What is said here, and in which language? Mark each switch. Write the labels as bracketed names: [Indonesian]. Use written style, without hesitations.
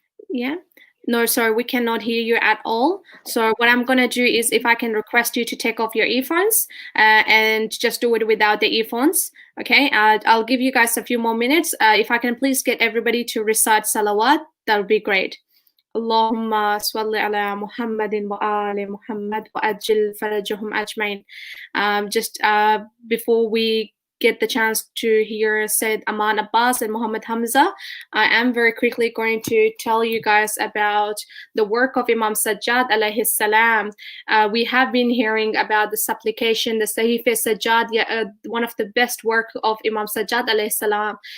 [English] Yeah. No, sorry, we cannot hear you at all. So what I'm gonna do is, if I can request you to take off your earphones and just do it without the earphones. Okay. I'll give you guys a few more minutes. If I can please get everybody to recite salawat, that would be great. [Arabic] اللهم صل على محمد وآل محمد وأجل فرجهم أجمعين. [English] Just before we get the chance to hear Said Aman Abbas and Muhammad Hamza, I am very quickly going to tell you guys about the work of Imam Sajjad alayhi salam. We have been hearing about the supplication, the Sahif Sajjad, one of the best work of Imam Sajjad alayhi salam.